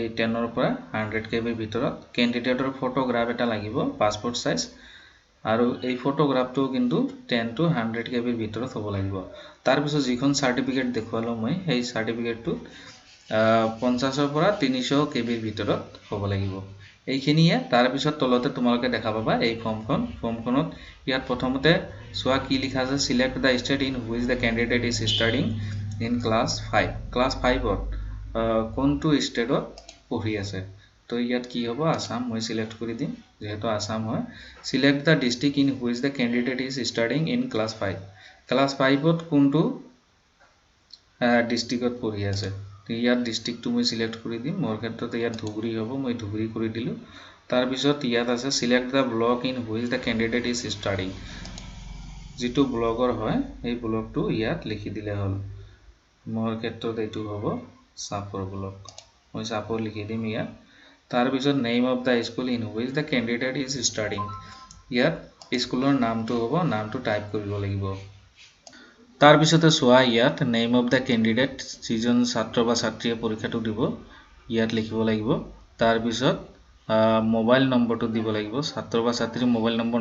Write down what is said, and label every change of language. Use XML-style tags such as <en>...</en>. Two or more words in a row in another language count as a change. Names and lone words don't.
<as>10 ৰ পৰা 100 KB ভিতৰত ক্যান্ডিডেটৰ ফটোগ্ৰাফ এটা লাগিব</as> <en>passport size</en> <as>আৰু এই ফটোগ্ৰাফটো কিন্তু 10 to 100 KB ভিতৰত হ'ব লাগিব তাৰ পিছত যিখন সাৰ্টিফিকেট দেখুৱালো মই এই সাৰ্টিফিকেটটো 50 ৰ পৰা 300 KB ভিতৰত হ'ব লাগিব এইখিনিয়ে তাৰ পিছত তলতে তোমালোকে দেখা পাবা এই ফৰ্মখনত ইয়াত প্ৰথমতে সোৱা কি লিখা আছে</as> <en>select the state in which the candidate is studying in class 5</en> <as>ক্লাছ 5ত কোনটো ষ্টেটত পঢ়ি আছে তো ইয়াত কি হ'ব আসাম মই সিলেক্ট কৰি দিম যেহেতু আসাম হয়</as> <en>select the district in which the candidate is studying in class 5</en> <as>ক্লাছ 5ত কোনটো ডিস্ট্ৰিক্টত পঢ়ি আছে তো ইয়াত ডিস্ট্ৰিক্টটো মই সিলেক্ট কৰি দিম মোৰ ক্ষেত্ৰত ইয়াত ধুবুৰী হ'ব মই ধুবুৰী কৰি দিলো তাৰ পিছত ইয়াত আছে</as> <en>select the block in which the candidate is studying</en> <as>যেটো ব্লগৰ হয় এই ব্লকটো ইয়াত লিখি দিলে হ'ল মোৰ ক্ষেত্ৰত এইটো হ'ব সাপৰ ব্লক মই সাপৰ লিখি দিম ইয়াত তাৰ পিছত</as> <en>name of the school in which the candidate is studying</en> <as>ইয়াত স্কুলৰ নামটো হ'ব নামটো টাইপ কৰিব লাগিব তাৰ পিছতে সোৱা ইয়াত</as> <en>name of the candidate</en> <as>যিজন ছাত্ৰ বা ছাত্ৰীয়ে পৰীক্ষাটো দিব ইয়াত লিখিব লাগিব তাৰ পিছত মোবাইল নম্বৰটো দিব লাগিব ছাত্ৰ বা ছাত্ৰীৰ মোবাইল নম্বৰ</as>